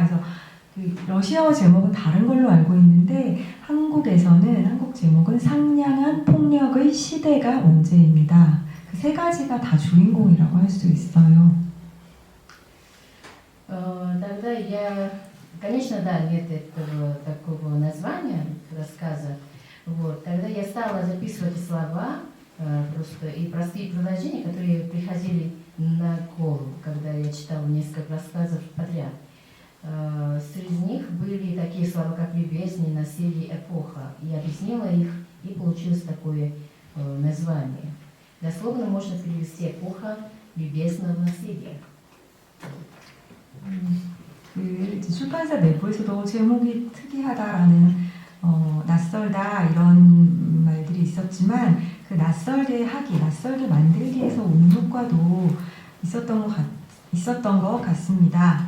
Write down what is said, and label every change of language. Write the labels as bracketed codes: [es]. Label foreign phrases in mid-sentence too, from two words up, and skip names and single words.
[ko] 그래서 그 러시아어 제목은 다른 걸로 알고 있는데 한국에서는 한국 제목은 상냥한 폭력의 시대가 언제입니다. 그 세 가지가 다 주인공이라고 할 수 있어요. [ru] Тогда конечно, да, нет этого такого названия рассказа. Вот. Тогда я стала записывать слова просто и простые предложения, которые приходили на голову, когда я читала несколько рассказов подряд. Среди них были такие слова, как «любезнь», «насилие», «эпоха». Я объяснила их, и получилось такое название. Дословно можно перевести «эпоха любезного насилия». [ko] 그 출판사 내부에서도 제목이 특이하다라는 낯설다 이런 말들이 있었지만 그 낯설게 만들기에서 오는 효과도 있었던 것 같습니다.